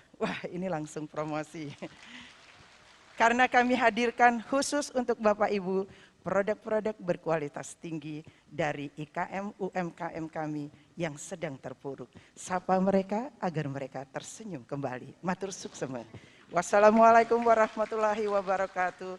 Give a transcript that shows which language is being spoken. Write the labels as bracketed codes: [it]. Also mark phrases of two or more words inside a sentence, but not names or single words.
[id] Wah, ini langsung promosi. Karena kami hadirkan khusus untuk Bapak Ibu, produk-produk berkualitas tinggi dari IKM UMKM kami yang sedang terpuruk. Sapa mereka agar mereka tersenyum kembali. [ban] Matur suksema. [ar] والسلام عليكم ورحمة الله وبركاته.